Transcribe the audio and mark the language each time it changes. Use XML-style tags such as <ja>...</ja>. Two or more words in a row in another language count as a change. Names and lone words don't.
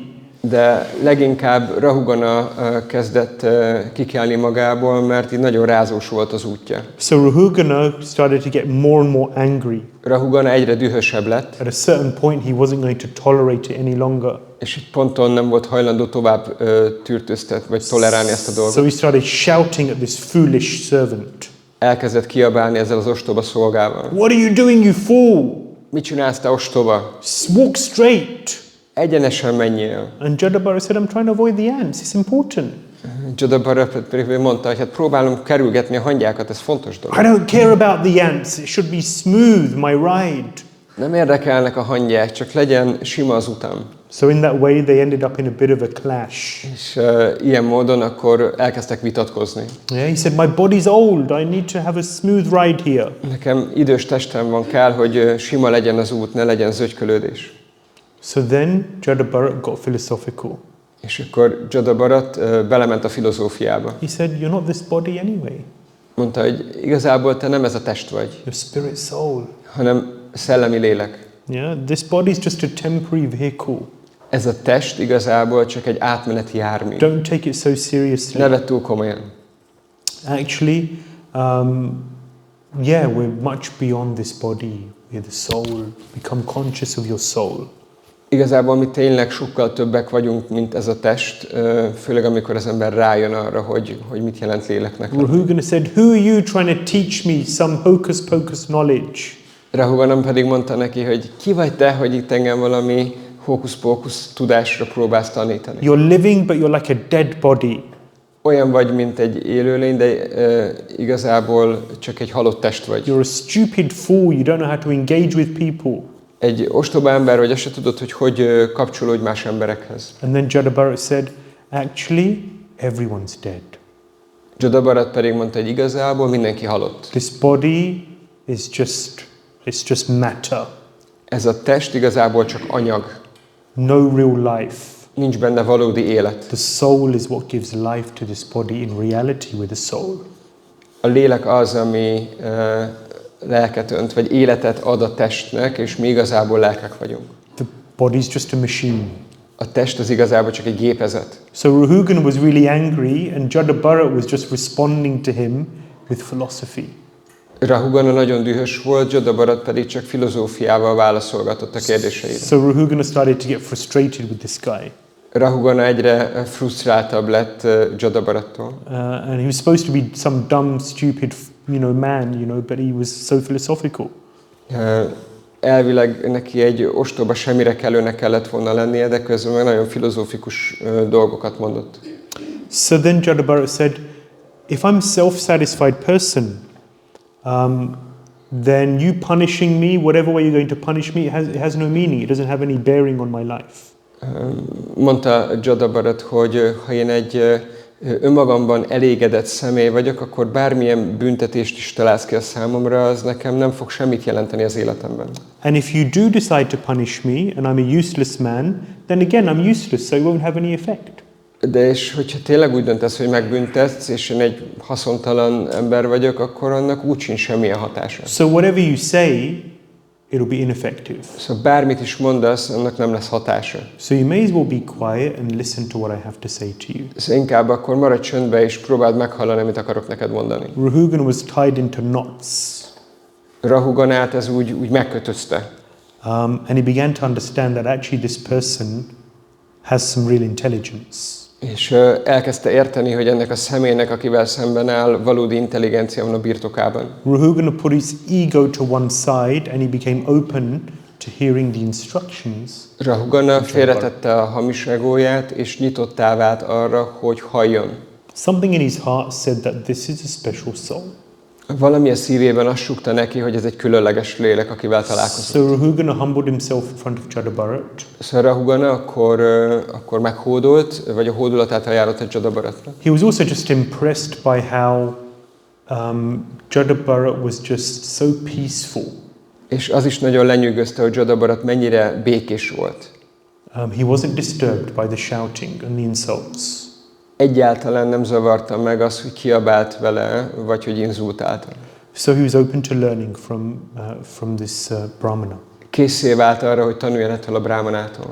<hu>De leginkább Rahugana kezdett kikelni magából, mert így nagyon rázós volt az útja.</hu> <en>So Rahugana started to get more and more angry.</en> <hu>Rahugana egyre dühösebb lett,</hu> <en>At a certain point, he wasn't going to tolerate it any longer.</en> <hu>és így ponton nem volt hajlandó tovább tűrtöztetni, vagy tolerálni ezt a dolgot.</hu> <en>So he started shouting at this foolish servant.</en> <hu>Elkezdett kiabálni ezzel az ostoba szolgával.</hu> <en>What are you doing, you fool?</en> <hu>Mit csinálsz, te ostoba?</hu> <en>Walk straight.</en> <hu>Egyenesen menjél.</hu> <en>And Jada-Bharat said, I'm trying to avoid the ants. It's important.</en> <hu>Jada-Bharat pedig mondta, hogy hát próbálom kerülgetni a hangyákat, ez fontos dolog.</hu> <en>I don't care about the ants. It should be smooth, my ride.</en> <hu>Nem érdekelnek a hangyák, csak legyen sima az utam.</hu> <en>So in that way, they ended up in a bit of a clash.</en> <hu>És ilyen módon akkor elkezdtek vitatkozni.</hu> <en>Yeah, he said, my body's old. I need to have a smooth ride here.</en> <hu>Nekem idős testem van, kell, hogy sima legyen az út, ne legyen zögykölődés.</hu> <en>So then Jada-Bharat got philosophical.</en> <hu>És akkor Jada-Bharat belement a filozófiába.</hu> <en>He said, you're not this body anyway.</en> <hu>Mondta, hogy igazából te nem ez a test vagy,</hu> <en>You're spirit soul.</en> <hu>hanem szellemi lélek.</hu> <en>Yeah, this body is just a temporary vehicle.</en> <hu>Ez a test igazából csak egy átmeneti jármű.</hu> <en>Don't take it so seriously.</en> <hu>Ne vedd túl komolyan.</hu> <en>Actually, yeah, we're much beyond this body. We're the soul. Become conscious of your soul.</en> <hu>Igazából mi tényleg sokkal többek vagyunk, mint ez a test, főleg amikor az ember rájön arra, hogy mit jelent léleknek.</hu> <en>Rahugana said, "Who are you trying to teach me some hocus pocus knowledge?"</en> <hu>Rahugana pedig mondta neki, hogy ki vagy te, hogy itt engem valami hókusz-pókusz tudásra próbálsz tanítani.</hu> <en>You're living, but you're like a dead body.</en> <hu>Olyan vagy, mint egy élőlény, de igazából csak egy halott test vagy.</hu> <en>You're a stupid fool. You don't know how to engage with people.</en> <hu>Egy ostoba ember vagy, azt se tudod, hogy kapcsolódj más emberekhez.</hu> <en>And then Jada Bharat said, actually, everyone's dead.</en> <hu>Jada Bharat pedig mondta, hogy igazából mindenki halott.</hu> <en>This body is just matter.</en> <hu>Ez a test igazából csak anyag.</hu> <en>No real life.</en> <hu>Nincs benne valódi élet.</hu> <en>The soul is what gives life to this body. In reality, we're the soul.</en> <hu>A lélek az, ami lelket önt, vagy életet ad a testnek, és mi igazából lelkek vagyunk.</hu> <en>The body is just a machine.</en> <hu>A test az igazából csak egy gépezet.</hu> <en>So Rahugana was really angry, and Jada Bharat was just responding to him with philosophy.</en> <hu>Rahugana nagyon dühös volt, Jada Bharat pedig csak filozófiával válaszolgatott a kérdéseire.</hu> <en>So Rahugana started to get frustrated with this guy.</en> <hu>Rahugana egyre frusztráltabb lett Jada Bharattól.</hu> <en>And he was supposed to be some dumb, stupid, man, but he was so philosophical.</en> <hu>Elvileg neki egy ostoba, semmire kellőnek kellett volna lennie, de közben meg nagyon filozófikus dolgokat mondott.</hu> <en>So then Jada Bharat said, if I'm a self-satisfied person, then you punishing me, whatever way you're going to punish me, it has no meaning. It doesn't have any bearing on my life.</en> <hu>Mondta Jada Bharat, hogy ha én egy önmagamban elégedett személy vagyok, akkor bármilyen büntetést is találsz ki a számomra, az nekem nem fog semmit jelenteni az életemben.</hu> <en>And if you do decide to punish me, and I'm a useless man, then again I'm useless, so it won't have any effect.</en> <hu>De és hogyha tényleg úgy döntesz, hogy megbüntetsz, és én egy haszontalan ember vagyok, akkor annak úgy sincs semmilyen hatása.</hu> <en>So whatever you say, it'll be ineffective.</en> <hu>Szóval bármit is mondasz, annak nem lesz hatása.</hu> <en>So you may as well be quiet and listen to what I have to say to you.</en> <hu>Szóval inkább akkor maradj csöndbe, és próbáld meghallani, amit akarok neked mondani.</hu> <en>Rahugana was tied into knots.</en> <hu>Rahuganát ez úgy megkötözte.</hu> <en>And he began to understand that actually this person has some real intelligence.</en> <hu>És elkezdte érteni, hogy ennek a személynek, akivel szemben áll, valódi intelligencia van a birtokában.</hu> <en>Rahugana put his ego to one side and he became open to hearing the instructions.</en> <hu>Rahugana félretette a hamis egóját, és nyitottá vált arra, hogy halljon.</hu> <en>Something in his heart said that this is a special soul.</en> <hu>Valami a szívében azt súgta neki, hogy ez egy különleges lélek, akivel találkozott.</hu> <en>So Rahugana humbled himself in front of Jada Bharat.</en> <hu>Szóval Rahugana akkor meghódolt, vagy a hódolatát ajánlott egy Jada Bharatra.</hu> <en>He was also just impressed by how Jada Bharat was just so peaceful.</en> <hu>És az is nagyon lenyűgözte, hogy Jada Bharat mennyire békés volt.</hu> <en>He wasn't disturbed by the shouting and the insults.</en> <hu>Egyáltalán nem zavarta meg az, hogy kiabált vele, vagy hogy inzultálta.</hu> <en>So he was open to learning from this brahmana.</en> <hu>Készé vált arra, hogy tanuljon ettől a brahmanától.</hu>